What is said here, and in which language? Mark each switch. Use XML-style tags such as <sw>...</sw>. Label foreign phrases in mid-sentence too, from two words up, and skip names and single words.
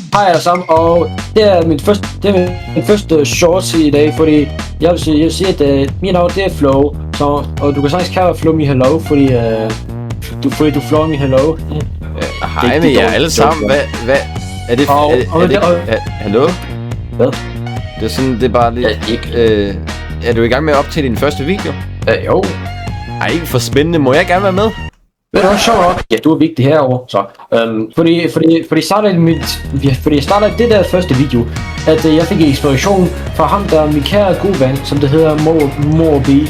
<da>Hej alle sammen, og det er min første shorts i dag, fordi jeg vil sige at mit navn det er Flow, og du kan sagtens kalde Flow me hello, fordi du flow me hello. Hej med jer alle sammen, hvad er det? Hallo? Hvad? Det er sådan, det er bare lidt... er du i gang med at optage din første video? Jo. Ej, for spændende, må jeg gerne være med? Ved du hvad, sjovt nok? Ja, du er vigtig herovre, så. Fordi jeg startede det der første video, at jeg fik inspiration fra ham, der er min kære gode ven, som det hedder Morbi.</da>